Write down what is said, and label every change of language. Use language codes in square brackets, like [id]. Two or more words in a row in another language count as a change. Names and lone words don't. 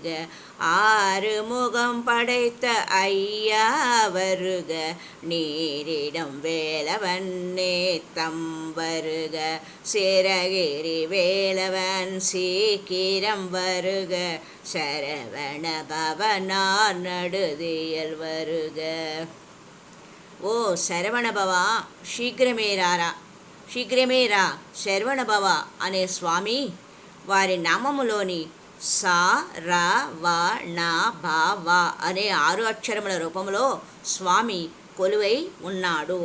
[ta] ஆறுமுகம் படைத்த ஐயா வருக, நீரிடம் வேலவன் நேத்தம் வருக, சிறகிரி வேலவன் சீக்கிரம் வருக, சரவண பவனா நடுதியல் வருக. [te] ఓ శరవణభవ, శీఘ్రమే రా శరవణభవ అనే స్వామి వారి నామములోని సా రా వా నా భా వా అనే 6 అక్షరముల రూపంలో స్వామి కొలువై ఉన్నాడు.